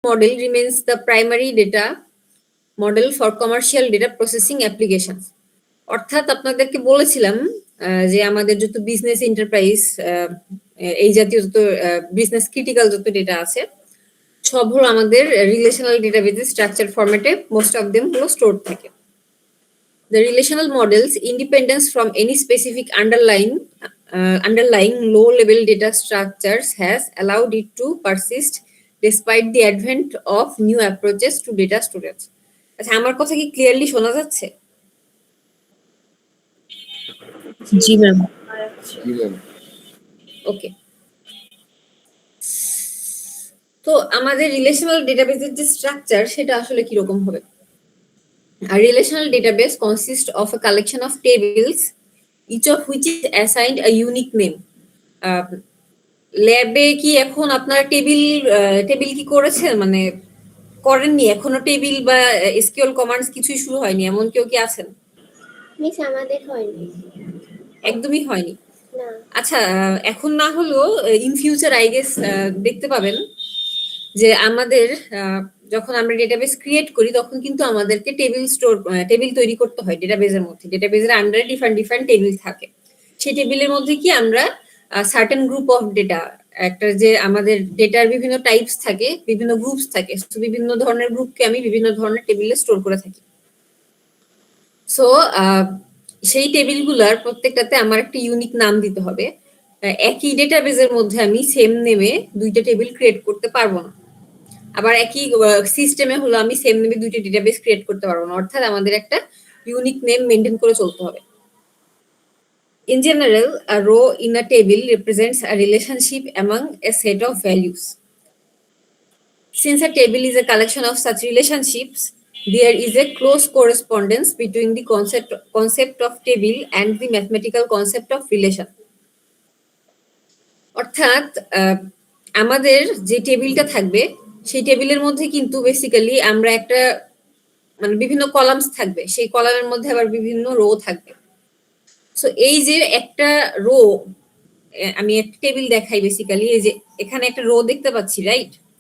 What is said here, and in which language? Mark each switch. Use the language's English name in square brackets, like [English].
[English] model remains the primary data model for commercial data processing applications. [Bangla] অর্থাৎ আপনাদেরকে বলেছিলাম যে আমাদের যত বিজনেস এন্টারপ্রাইজ এই জাতীয় যত বিজনেস ক্রিটিক্যাল যত ডেটা আছে সব হলো আমাদের রিলেশনাল ডেটাবেজে স্ট্রাকচার ফরম্যাটে মোস্ট অফ দেম হলো স্টোর থাকে। [English] The relational model's independence from any specific underlying low-level data structures has allowed it to persist despite the advent of new approaches to data storage. [Bangla] আচ্ছা, আমার কথা কি clearly শোনা যাচ্ছে? জি ma'am. ওকে, তো আমাদের রিলেশনাল ডেটাবেজের যে স্ট্রাকচার সেটা আসলে কি রকম হবে? [English] A relational database consists of a collection of tables, each of which is assigned a unique name. [Bangla] ল্যাবে কি এখন আপনারা টেবিল কি করেছেন, মানে করেননি এখনো? টেবিল বা এসকিউএল কমান্ডস কিছুই শুরু হয়নি এমন কেউ কি আছেন? মিস আমাদের হয়নি, একদমই হয়নি। না। আচ্ছা, এখন না হলেও [English] in future I guess [Bangla] দেখতে পাবেন যে আমাদের যখন আমরা ডেটাবেস ক্রিয়েট করি তখন কিন্তু আমাদেরকে টেবিল তৈরি করতে হয় ডেটাবেজের মধ্যে। ডেটাবেজের আন্ডারে ডিফারেন্ট টেবিল থাকে। সেই টেবিলের মধ্যে কি আমরা সার্টেন গ্রুপ অফ ডেটা, একটা যে আমাদের ডেটার বিভিন্ন টাইপস থাকে, বিভিন্ন গ্রুপস থাকে, বিভিন্ন ধরনের গ্রুপকে আমি বিভিন্ন ধরনের টেবিলে স্টোর করে থাকি। সো সেই টেবিলগুলোর প্রত্যেকটাতে আমার একটা ইউনিক নাম দিতে হবে। একই ডেটাবেজের মধ্যে আমি সেম নেমে দুইটা টেবিল ক্রিয়েট করতে পারবো না। আবার একই সিস্টেমে হলো আমি সেম নেমে দুইটা ডেটাবেস ক্রিয়েট করতে পারবো না, অর্থাৎ আমাদের একটা ইউনিক নেম মেনটেন করে চলতে হবে। [English] In general, a row in a table represents a relationship among a set of values. Since a table is a collection of such relationships, there is a close correspondence between the concept of table and the mathematical concept of relation. [Bangla] অর্থাৎ আমাদের যে টেবিলটা থাকবে সেই টেবিলের মধ্যে কিন্তু basically আমরা একটা মানে বিভিন্ন কলামস থাকবে, সেই কলামের মধ্যে আবার বিভিন্ন রো থাকবে। সো এই যে একটা রো, আমি একটা টেবিল দেখাই বেসিক্যালি, এই যে এখানে একটা রো দেখতে পাচ্ছি, রাইট?